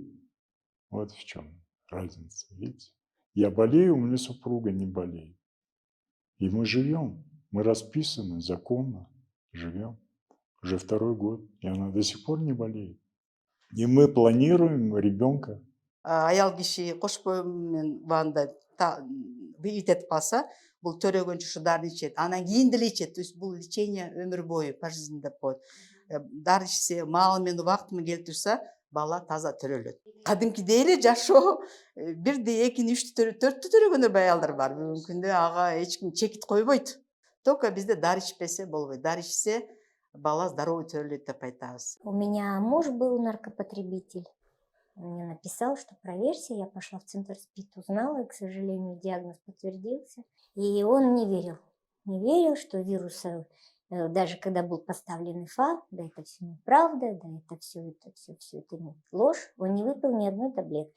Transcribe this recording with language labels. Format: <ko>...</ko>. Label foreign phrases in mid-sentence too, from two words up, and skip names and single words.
<ru>Вот в чем разница, видите? Я болею, у меня супруга не болеет. И мы живем, мы расписаны законно, живем. Уже 2-й год, и она до сих пор не болеет. И мы планируем ребенка.</ru> <ky>Аял киши кош боюм менен убагында вит этип калса, бул төрөгөнчү ушу дарыны ичет. Анан кийин деле ичет.</ky> <ru>То есть</ru> <ky>бул лечение өмүр бою, пожизненно деп коет. Дары ичсе, маалы менен убакыты менен келип турса, бала таза төрөлөт. Кадимкидей эле жашоо бирди, экини, үчтү, төрттү төрөгөндөр аялдар бар. Бүгүнкү күндө ага эч ким чекит койбойт. Только бизде дары ичпесе болбойт. Дары ичсе, бала здоровый төрөлөт деп айтабыз.</ky> <ru>У меня муж был наркопотребитель. Он мне написал, что проверься. Я пошла в центр СПИД, узнала, и, к сожалению, диагноз подтвердился. И он не верил. Не верил, что вируса, даже когда был поставлен ИФА, да это все неправда, да это все это ложь, он не выпил ни одной таблетки.</ru>